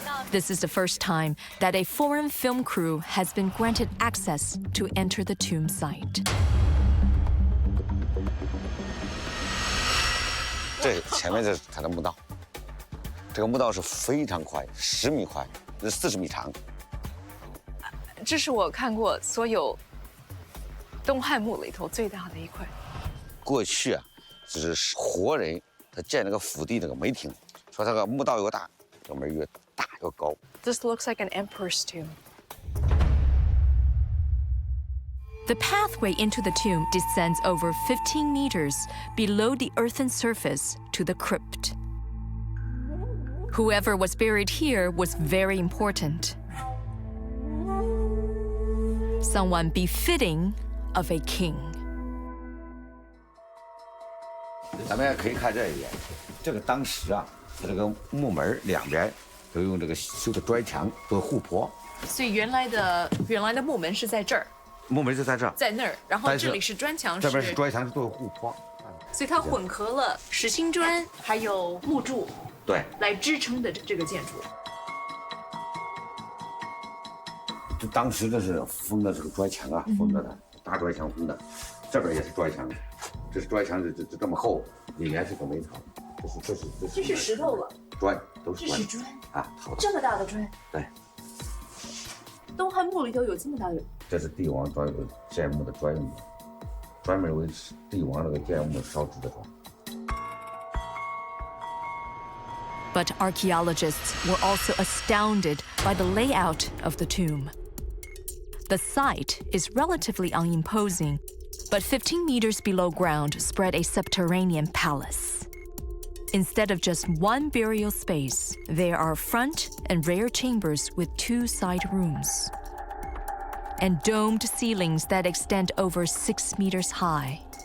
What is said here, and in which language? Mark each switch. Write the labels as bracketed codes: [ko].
[en] This is the first time that a foreign film crew has been granted access to enter the tomb site. [zh] 这前面是它的墓道，这个墓道是非常宽，10米宽，40米长。这是我看过所有东汉墓里头最大的一块。过去啊，只是活人他建那个府邸那个没听，说这个墓道越大，这门越大越高。 [en] This looks like an emperor's tomb. The pathway into the tomb descends over 15 meters below the earthen surface to the crypt. Whoever was buried here was very important. Someone befitting of a king. [zh] 咱们也可以看这一点，这个当时啊，它这个木门两边都用这个修的砖墙做护坡。所以原来的木门是在这儿，木门就在这儿，在那儿，然后这里是砖墙，这边是砖墙是做护坡。所以它混合了实心砖还有木柱，对，来支撑的这个建筑。这当时这是封的这个砖墙啊，封着的，大砖墙封的，这边也是砖墙，这是砖墙，这么厚，里面是个煤槽，这是石头了，砖都是砖，这是砖啊，好的，这么大的砖，对。东汉墓里头有这么大的，这是帝王专有建墓的专用的，专门为帝王这个建墓烧制的砖。 [en] But archaeologists were also astounded by the layout of the tomb. The site is relatively unimposing, but 15 meters below ground spread a subterranean palace. Instead of just one burial space, there are front and rear chambers with 2 side rooms, and domed ceilings that extend over 6 meters high.